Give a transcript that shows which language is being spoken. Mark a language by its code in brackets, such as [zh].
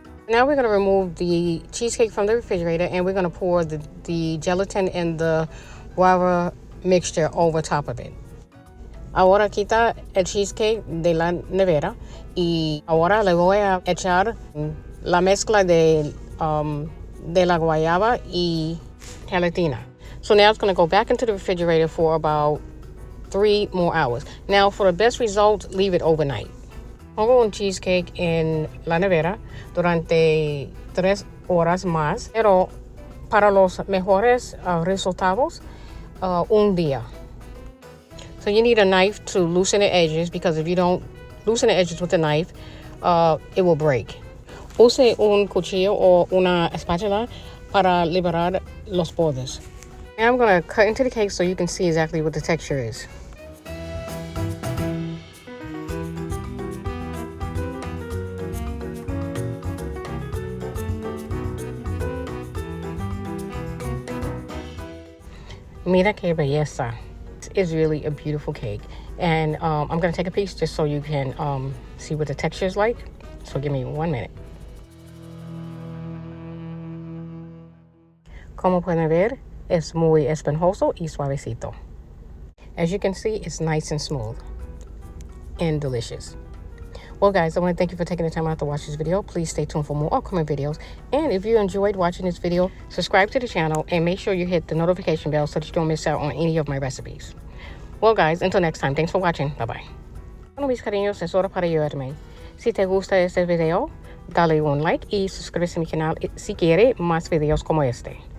[en] Now we're going to remove the cheesecake from the refrigerator and we're going to pour the gelatin and the guava mixture over top of it. [es] Ahora quita el cheesecake de la nevera y ahora le voy a echar la mezcla de la guayaba y gelatina. [en] So now it's going to go back into the refrigerator for about 3 more hours. Now for the best results, leave it overnight. [es] Pongo un cheesecake en la nevera durante 3 horas más, pero para los mejores resultados, un día. [en] So you need a knife to loosen the edges because if you don't loosen the edges with the knife, it will break. [es] Use un cuchillo o una espátula para liberar los bordes. [en] Now I'm going to cut into the cake so you can see exactly what the texture is. [es] Mira que belleza. [en] It's really a beautiful cake. And I'm going to take a piece just so you can see what the texture is like. So give me 1 minute. [es] Como pueden ver, es muy esponjoso y suavecito. [en] As you can see, it's nice and smooth and delicious. Well, guys, I want to thank you for taking the time out to watch this video. Please stay tuned for more upcoming videos. And if you enjoyed watching this video, subscribe to the channel and make sure you hit the notification bell so that you don't miss out on any of my recipes. Well, guys, until next time, thanks for watching. Bye-bye. [es] Bueno, mis cariños, es hora para ayudarme. Si te gusta este video, dale un like y suscríbete a mi canal si quiere más videos como este.